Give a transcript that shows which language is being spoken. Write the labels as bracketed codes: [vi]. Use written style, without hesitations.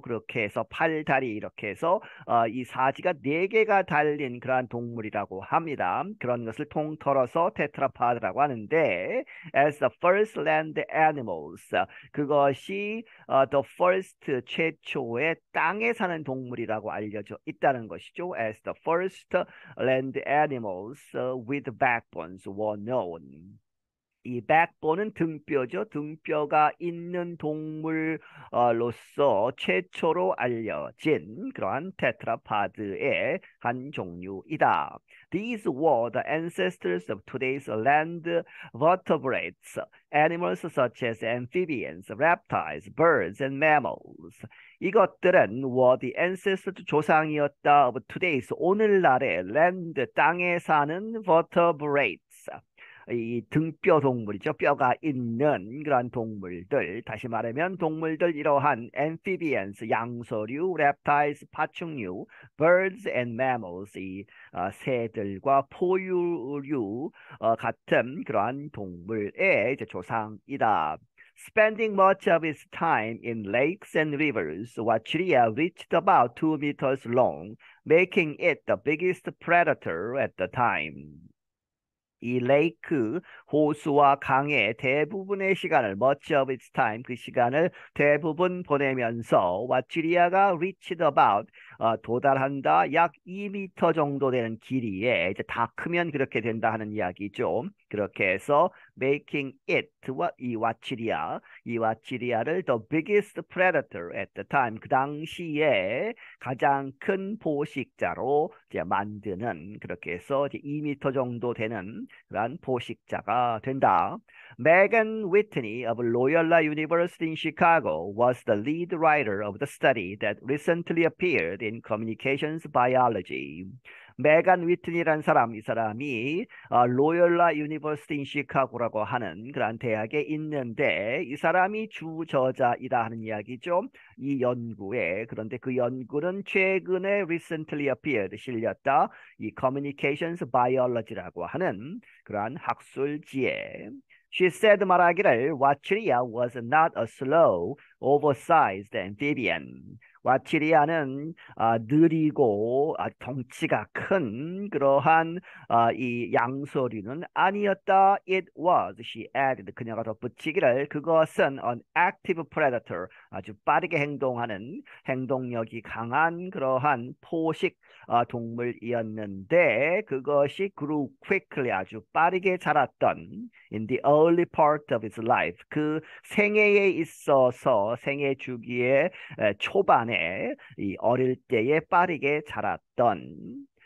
[ko] 그렇게 해서 팔다리, 이렇게 해서 이 사지가 네 개가 달린 그러한 동물이라고 합니다. 그런 것을 통틀어서 테트라파드라고 하는데 [en] as the first land animals, [ko] 그것이 [en] the first, [ko] 최초의 땅에 사는 동물이라고 알려져 있다는 것이죠. [en] As the first land animals with backbones were known. [ko] 이 backbone은 등뼈죠. 등뼈가 있는 동물로서 최초로 알려진 그러한 테트라파드의 한 종류이다. [en] These were the ancestors of today's land vertebrates, animals such as amphibians, reptiles, birds, and mammals. [ko] 이것들은 [en] were the ancestors, [ko] 조상이었다, [en] of today's, [ko] 오늘날의 land, 땅에 사는 vertebrates, 이 등뼈 동물이죠. 뼈가 있는 그러한 동물들. 다시 말하면 동물들, 이러한 amphibians, 양서류, reptiles, 파충류, [en] birds and mammals, [ko] 이 새들과 포유류 같은 그러한 동물의 이제 조상이다. [en] Spending much of its time in lakes and rivers, Wachiria reached about 2 meters long, making it the biggest predator at the time. [ko] 이 레이크, 호수와 강의 대부분의 시간을 [en] much of its time, [ko] 그 시간을 대부분 보내면서 와치리아가 [en] reached about, [ko] 도달한다, 약 2미터 정도 되는 길이에 이제 다 크면 그렇게 된다 하는 이야기죠. 그렇게 해서 [en] making it, [ko] 이 와치리아를 [en] the biggest predator at the time, [ko] 그 당시에 가장 큰 포식자로 이제 만드는, 그렇게 해서 이제 2미터 정도 되는 그런 포식자가 된다. [en] Megan Whitney of Loyola University in Chicago was the lead writer of the study that recently appeared in Communications Biology. [ko] 메간 위트니라는 사람, 이 사람이 로열라 유니버시티 인 시카고라고 하는 그런 대학에 있는데 이 사람이 주저자이다 하는 이야기죠. 이 연구에. 그런데 그 연구는 최근에 [en] recently appeared, [ko] 실렸다. 이 Communications Biology라고 하는 그러한 학술지에. [en] She said [ko] 말하기를 [en] Wachiria was not a slow, oversized amphibian. [ko] 와치리아는 느리고 덩치가 큰 그러한 이 양서류는 아니었다. [en] It was, she added. [ko] 그녀가 덧붙이기를 그것은 [en] an active predator, [ko] 아주 빠르게 행동하는 행동력이 강한 그러한 포식 동물이었는데 그것이 [en] grew quickly, [ko] 아주 빠르게 자랐던 [en] in the early part of its life, [ko] 그 생애에 있어서 생애 주기의 초반에 이 어릴 때에 빠르게 자랐던.